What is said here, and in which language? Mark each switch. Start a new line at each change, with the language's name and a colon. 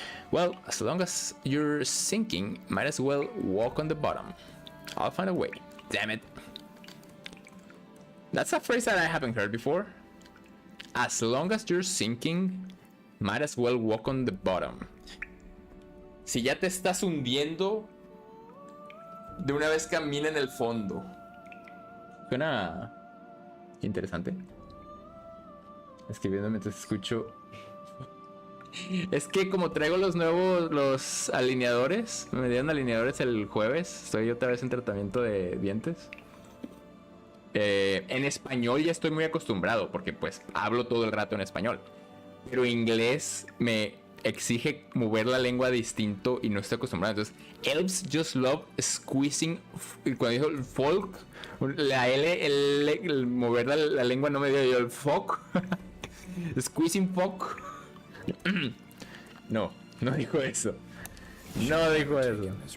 English: Well, as long as you're sinking, might as well walk on the bottom. I'll find a way. Damn it. That's a phrase that I haven't heard before. As long as you're sinking, might as well walk on the bottom.
Spanish: Si ya te estás hundiendo, de una vez camina en el fondo. Suena interesante. Escribiendo mientras escucho. Es que como traigo los alineadores, me dieron alineadores el jueves. Estoy otra vez en tratamiento de dientes. En español ya estoy muy acostumbrado porque pues hablo todo el rato en español. Pero inglés me exige mover la lengua distinto y no estoy acostumbrado.
English: Entonces, elves just love squeezing.
Spanish: Cuando dijo el folk, la L, el mover la lengua no me dio yo el folk.
English: Squeezing folk.
Spanish: No dijo eso. No dijo eso.